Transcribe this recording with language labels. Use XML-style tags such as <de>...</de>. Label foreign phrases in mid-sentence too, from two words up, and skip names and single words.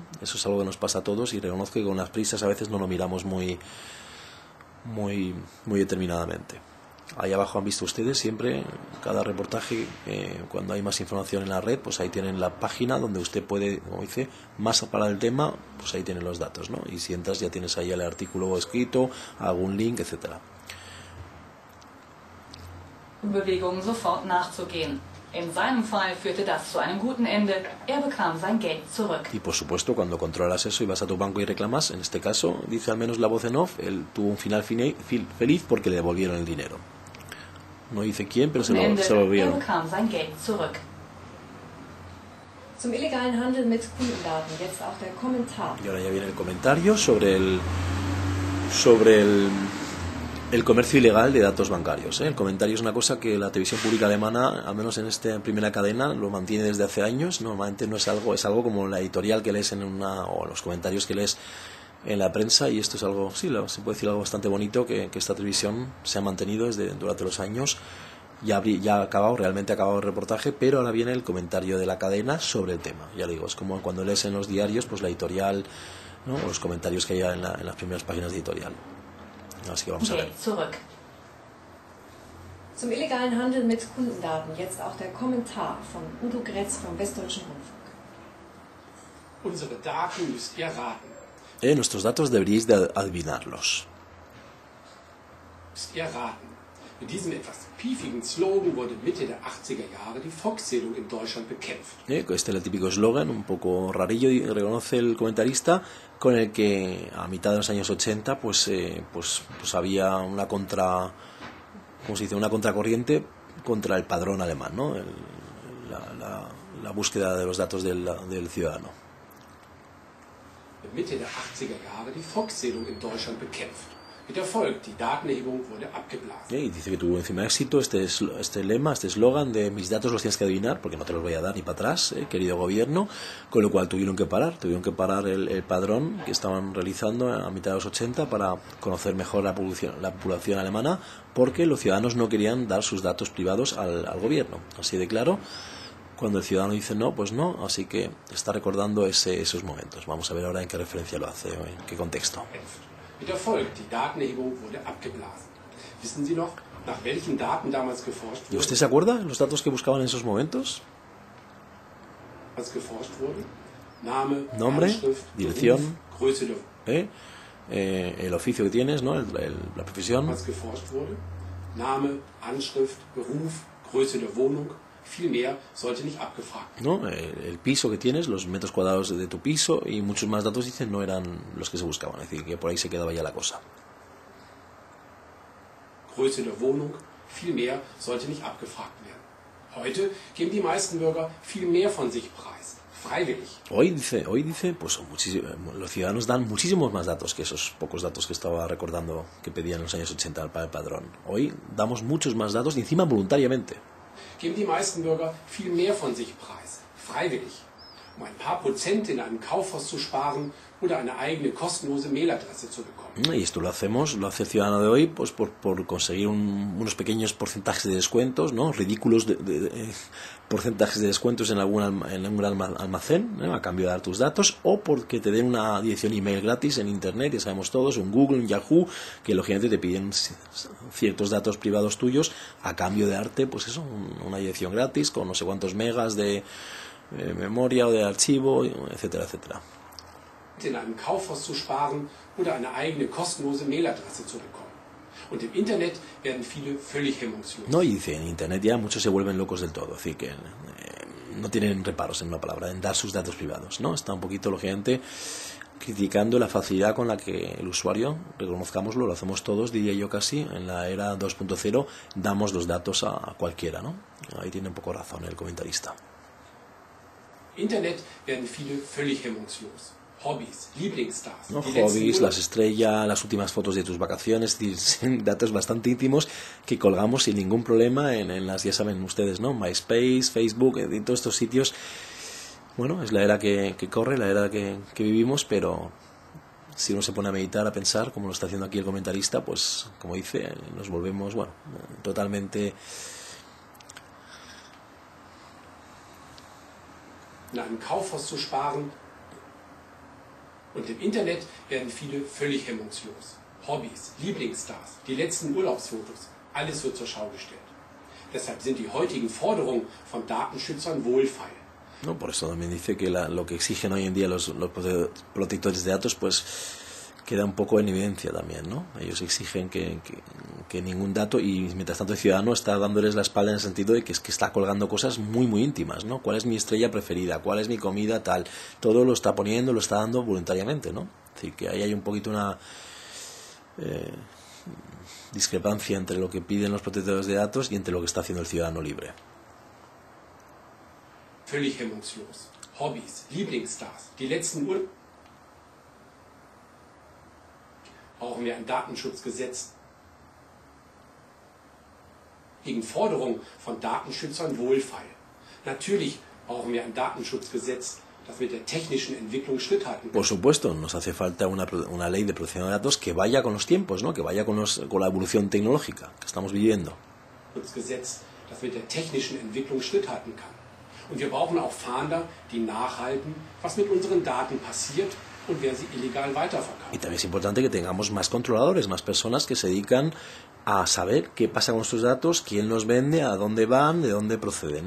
<es>Eso es algo que nos pasa a todos y reconozco que con las prisas a veces no lo miramos muy determinadamente. Ahí abajo han visto ustedes siempre cada reportaje, cuando hay más información en la red, pues ahí tienen la página donde usted puede, como dice, más para el tema, pues ahí tienen los datos, ¿no? Y si entras ya tienes ahí el artículo escrito, algún link, etcétera.</es> <de>Bewegungen sofort nachzugehen. In seinem Fall führte das zu einem guten Ende. Er bekam sein Geld zurück.</de> <es>Y por supuesto, cuando controlas eso y vas a tu banco y reclamas, en este caso, dice al menos la voz en off, él tuvo un final feliz porque le devolvieron el dinero. No dice quién, pero se lo devolvieron.</es> <de>Er bekam sein Geld zurück. Zum illegalen Handel mit Kundendaten jetzt auch der Kommentar.</de> <es>Y ahora ya viene el comentario sobre el comercio ilegal de datos bancarios. El comentario es una cosa que la televisión pública alemana, al menos en esta primera cadena, lo mantiene desde hace años. Normalmente no es algo, es algo como la editorial que lees o los comentarios que lees en la prensa, y esto es algo, sí, se puede decir algo bastante bonito, que esta televisión se ha mantenido durante los años. Ya realmente ha acabado el reportaje, pero ahora viene el comentario de la cadena sobre el tema. Ya digo, es como cuando lees en los diarios, pues la editorial, ¿no? O los comentarios que hay en las primeras páginas de editorial. Así que vamos a ver.</es> <de>Zurück. Zum illegalen Handel mit Kundendaten jetzt auch der Kommentar von Udo Gretz vom Westdeutschen Rundfunk. Unsere Daten müsst ihr raten.</de> <es>Nuestros datos deberíais de adivinarlos.</es> <de>Müsst ihr raten. Mit diesem etwas piefigen Slogan wurde Mitte der 80er Jahre die Volkszählung in Deutschland bekämpft.</de> <es>Este es el típico eslogan, un poco rarillo, y reconoce el comentarista, con el que a mitad de los años 80 pues había una una contracorriente contra el padrón alemán, ¿no? La búsqueda de los datos del ciudadano.</es> <de>Mitte der 80er Jahre die Volkszählung in Deutschland bekämpft. Mit Erfolg, die Datenerhebung wurde abgeblasen.</de> <es>Y dice que tuvo encima éxito este lema, este eslogan de mis datos los tienes que adivinar porque no te los voy a dar ni para atrás, querido gobierno, con lo cual tuvieron que parar el padrón que estaban realizando a mitad de los 80 para conocer mejor la población alemana, porque los ciudadanos no querían dar sus datos privados al gobierno. Así de claro, cuando el ciudadano dice no, pues no, así que está recordando esos momentos. Vamos a ver ahora en qué referencia lo hace, en qué contexto.</es> <de>Mit Erfolg, die Datenerhebung wurde abgeblasen. Wissen Sie noch, nach welchen Daten damals geforscht</de> <es>¿Y</es> <de>wurde?</de> <es>usted se acuerda de los datos que buscaban en esos momentos?</es> <de>Was geforscht wurde? Name,</de> <es>Nombre,</es> <de>Anschrift,</de> <es>dirección,</es> <de>Beruf, Größe der</de> <es>el oficio que tienes, ¿no? La profesión.</es> <de>Was geforscht wurde? Name, Anschrift, Beruf, Größe der Wohnung. Viel mehr sollte nicht abgefragt werden.</de> <es>¿No? El piso que tienes, los metros cuadrados de tu piso y muchos más datos, dicen, no eran los que se buscaban. Es decir, que por ahí se quedaba ya la cosa.</es> <de>Größe der Wohnung, viel mehr sollte nicht abgefragt werden. Heute geben die meisten Bürger viel mehr von sich preis, freiwillig.</de> <es>Hoy dice, pues los ciudadanos dan muchísimos más datos que esos pocos datos que estaba recordando que pedían en los años 80 para el padrón. Hoy damos muchos más datos y encima voluntariamente.</es> <de>Geben die meisten Bürger viel mehr von sich preis, freiwillig, um ein paar Prozent in einem Kaufhaus zu sparen oder eine eigene kostenlose Mailadresse zu bekommen.</de> <es>Y esto lo hace el ciudadano de hoy, pues por conseguir unos pequeños porcentajes de descuentos, ¿no? Ridículos porcentajes de descuentos en algún almacén, ¿no? A cambio de dar tus datos, o porque te den una dirección email gratis en internet, ya sabemos todos, un Google, un Yahoo, que lógicamente te piden ciertos datos privados tuyos a cambio de darte, pues eso, una dirección gratis con no sé cuántos megas de memoria o de archivo, etcétera, etcétera.</es> <de>In einem Kaufhaus zu sparen oder eine eigene kostenlose Mailadresse zu bekommen. Und im Internet werden viele völlig hemmungslos.</de> <es>No, y dice, en internet ya muchos se vuelven locos del todo, es decir, que no tienen reparos en una palabra, en dar sus datos privados, ¿no? Está un poquito, lógicamente, criticando la facilidad con la que el usuario, reconozcámoslo, lo hacemos todos, diría yo casi, en la era 2.0, damos los datos a cualquiera, ¿no? Ahí tiene un poco razón el comentarista.</es> <de>Internet werden viele völlig hemmungslos. Hobbys, Lieblingsstars.</de> <es>¿No? Hobbies, las estrellas, las últimas fotos de tus vacaciones, datos bastante íntimos que colgamos sin ningún problema en las, ya saben ustedes, ¿no? MySpace, Facebook, en todos estos sitios. Bueno, es la era que corre, la era que vivimos, pero si uno se pone a meditar, a pensar, como lo está haciendo aquí el comentarista, pues, como dice, nos volvemos, bueno, totalmente...</es> <de>In einem Kaufhaus zu sparen. Und im Internet werden viele völlig hemmungslos. Hobbys, Lieblingsstars, die letzten Urlaubsfotos, alles wird zur Schau gestellt. Deshalb sind die heutigen Forderungen von Datenschützern wohlfeil.</de> <es>No, por eso también dice que lo que exigen hoy en día los protectores de datos, pues queda un poco en evidencia también, ¿no? Ellos exigen que ningún dato, y mientras tanto el ciudadano está dándoles la espalda en el sentido de que está colgando cosas muy muy íntimas, ¿no? ¿Cuál es mi estrella preferida? ¿Cuál es mi comida? Tal. Todo lo está poniendo, lo está dando voluntariamente, ¿no? Es decir, que ahí hay un poquito una discrepancia entre lo que piden los protectores de datos y entre lo que está haciendo el ciudadano libre.</es> <de>Völlig hemmungslos. Hobbys, Lieblingsstars, die letzten Brauchen wir ein Datenschutzgesetz, gegen Forderungen von Datenschützern wohlfeil. Natürlich brauchen wir ein Datenschutzgesetz, das mit der technischen Entwicklung Schritt halten kann.</de> <es>Por supuesto, nos hace falta una ley de protección de datos que vaya con los tiempos, ¿no? Que vaya con la evolución tecnológica que estamos viviendo.</es> <de>Gesetz, das mit der technischen Entwicklung Schritt halten kann. Und wir brauchen auch Fahnder, die nachhalten, was mit unseren Daten passiert und wer sie illegal weiterverkauft.</de> <es>Y también es importante que tengamos más controladores, más personas que se dedican a saber qué pasa con nuestros datos, quién los vende, a dónde van, de dónde proceden, ¿no?</es>